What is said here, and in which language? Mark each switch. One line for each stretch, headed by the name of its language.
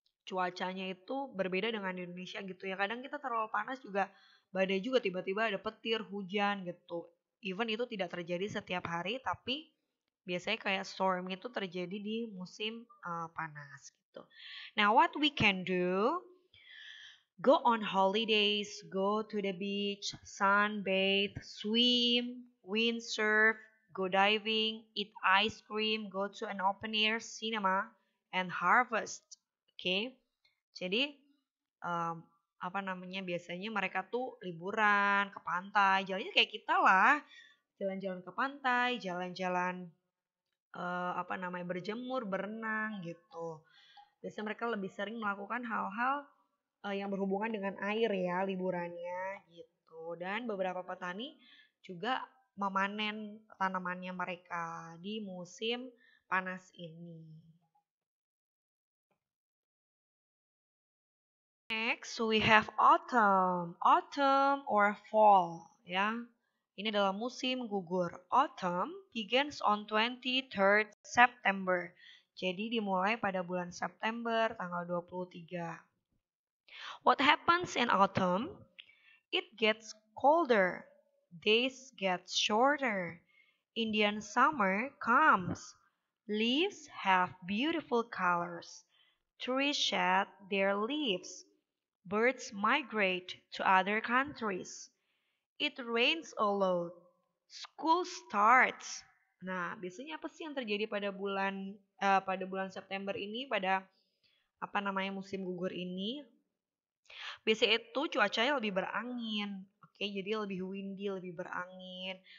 Indonesian: cuacanya itu berbeda dengan di Indonesia gitu ya. Kadang kita terlalu panas juga badai juga tiba-tiba ada petir, hujan gitu. Even itu tidak terjadi setiap hari tapi biasanya kayak storm itu terjadi di musim panas gitu.
English: Now what we can do? Go on holidays, go to the beach, sunbathe, swim, windsurf, go diving, eat ice cream, go to an open air cinema, and harvest.
Indonesian: Oke, jadi um, apa namanya biasanya mereka tuh liburan ke pantai, jalannya kayak kita lah, jalan-jalan ke pantai, jalan-jalan apa namanya berjemur, berenang gitu. Biasanya mereka lebih sering melakukan hal-hal yang berhubungan dengan air ya liburannya gitu. Dan beberapa petani juga memanen tanamannya mereka di musim panas ini.
English: Next we have autumn. Autumn or fall ya.
Indonesian: Ini adalah musim gugur.
English: Autumn begins on 23rd September.
Indonesian: Jadi dimulai pada bulan September tanggal 23.
English: What happens in autumn? It gets colder. Days get shorter. Indian summer comes. Leaves have beautiful colors. Trees shed their leaves. Birds migrate to other countries. It rains a lot. School starts.
Indonesian: Nah, biasanya apa sih yang terjadi pada bulan September ini pada apa namanya musim gugur ini? Biasanya itu cuacanya lebih berangin. Oke, jadi lebih windy, lebih berangin.